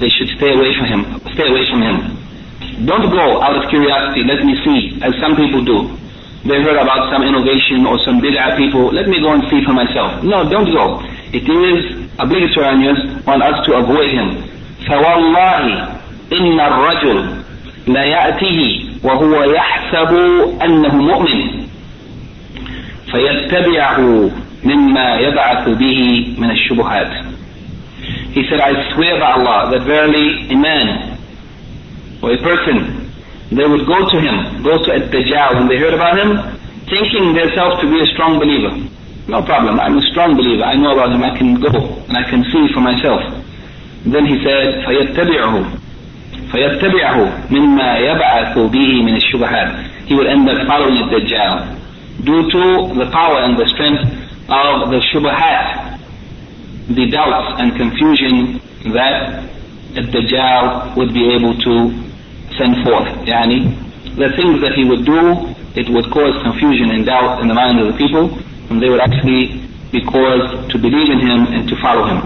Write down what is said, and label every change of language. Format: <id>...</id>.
<en>They should stay away from him. Stay away from him. Don't go out of curiosity, let me see, as some people do. They heard about some innovation or some bid'ah people, let me go and see for myself. No, don't go. It is obligatory on us to avoid him.</en> <ar>فَوَاللَّهِ إِنَّ الرَّجُلْ لَيَأْتِهِ وهو يحسب أنه مؤمن فيتبع مما يبعث به من الشبهات.</ar> <en>He said, I swear by Allah that verily a man or a person, they would go to him, go to Ad-Dajjal when they heard about him, thinking themselves to be a strong believer. No problem, I'm a strong believer, I know about him, I can go and I can see for myself. Then he said,</en> <ar>فَيَتَّبِعُهُ مِمَّا يَبْعَثُ بِهِ مِنَ الشُّبَهَاتِ.</ar> <en>He will end up following the Dajjal due to the power and the strength of the shubahat, the doubts and confusion that the Dajjal would be able to send forth. Yani, the things that he would do, it would cause confusion and doubt in the minds of the people, and they would actually be caused to believe in him and to follow him.</en>